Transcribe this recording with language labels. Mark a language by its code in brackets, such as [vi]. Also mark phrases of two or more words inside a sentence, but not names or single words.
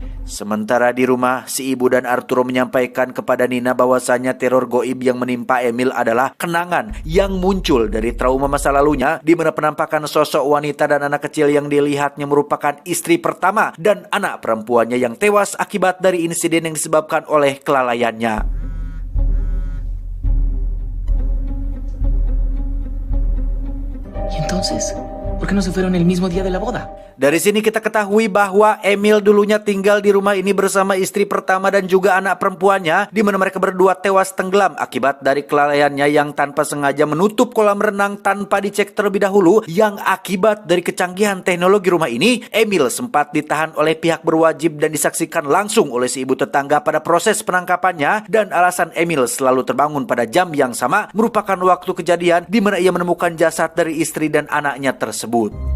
[id] Sementara di rumah, si ibu dan Arturo menyampaikan kepada Nina bahwasanya teror goib yang menimpa Emil adalah kenangan yang muncul dari trauma masa lalunya, di mana penampakan sosok wanita dan anak kecil yang dilihatnya merupakan istri pertama dan anak perempuannya yang tewas akibat dari insiden yang disebabkan oleh kelalaiannya. [es] ¿Y entonces? ¿Por qué no se fueron el mismo día de la boda? [id] Dari sini kita ketahui bahwa Emil dulunya tinggal di rumah ini bersama istri pertama dan juga anak perempuannya, di mana mereka berdua tewas tenggelam akibat dari kelalaiannya yang tanpa sengaja menutup kolam renang tanpa dicek terlebih dahulu. Yang akibat dari kecanggihan teknologi rumah ini, Emil sempat ditahan oleh pihak berwajib dan disaksikan langsung oleh si ibu tetangga pada proses penangkapannya, dan alasan Emil selalu terbangun pada jam yang sama merupakan waktu kejadian di mana ia menemukan jasad dari istri dan anaknya tersebut.